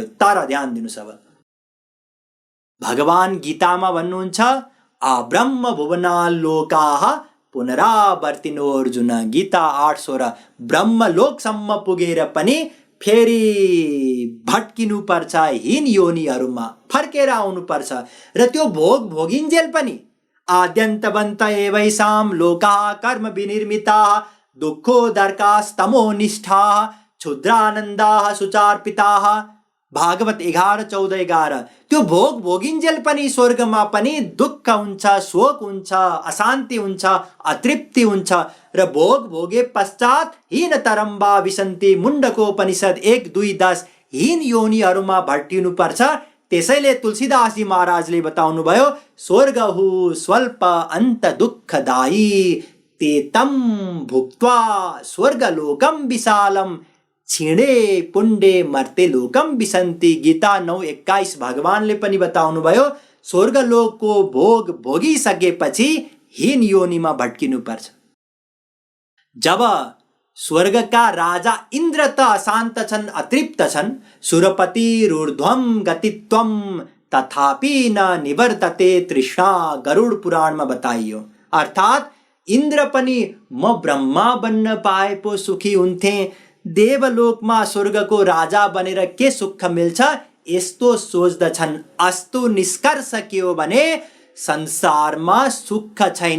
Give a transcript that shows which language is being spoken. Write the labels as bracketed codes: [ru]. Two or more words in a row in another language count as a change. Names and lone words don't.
[ne] तर ध्यान दिनुस्, अब भगवान गीतामा भन्नुहुन्छ [sa] अब्रह्म भुवनाल्लोकाः पुनरावर्तिनो अर्जुन। [ne] गीता 8:16। ब्रह्मलोकसम्म पुगेर पनि फेरि भट्किनु पर्छ, हीन योनिहरूमा फर्केर आउनु पर्छ र त्यो भोग भोगिन्जेल पनि [sa] आद्यन्तवन्त एवैषां लोकाः कर्म विनिर्मिताः दुःखोदर्कास्तमोनिष्ठाः क्षुद्रानन्दाः सुचार्पिताः। [ne] भागवत 11:14-11। त्यो भोग भोगिन्जेल पनि स्वर्गमा पनि दुःख हुन्छ, शोक हुन्छ, अशान्ति हुन्छ, अतृप्ति हुन्छ र भोग भोगे पश्चात हीन [sa] तरम्बा विसन्ति। [ne] मुण्डकोपनिषद 1:2-10। हीन योनिहरूमा भट्टिनु पर्छ। त्यसैले तुलसीदासजी महाराजले बताउनु भयो, [sa] स्वर्गहु स्वल्प अन्त दुःखदायी ते तं भुक्त्वा स्वर्गलोकं विशालम छिडे पुण्डे मर्ते लोकम विसन्ति। [ne] गीता 9:21। भगवानले पनि बताउनु भयो, स्वर्गलोकको भोग भोगिसकेपछि हीन योनिमा भट्किनु पर्छ। जब स्वर्गका राजा इन्द्र त अशान्त छन्, अतृप्त छन्। [sa] सुरपतिरूर्ध्वं गतित्वं तथापि न निवर्तते तृष्णा। [ne] गरुड पुराणमा बताइयो। अर्थात् इन्द्र पनि म ब्रह्मा बन्न पाए पो सुखी हुन्थे, देवलोकमा स्वर्गको राजा बनेर के सुख मिल्छ, यस्तो सोच्दछन्। अस्तु निष्कर्ष के हो भने संसारमा सुख छैन।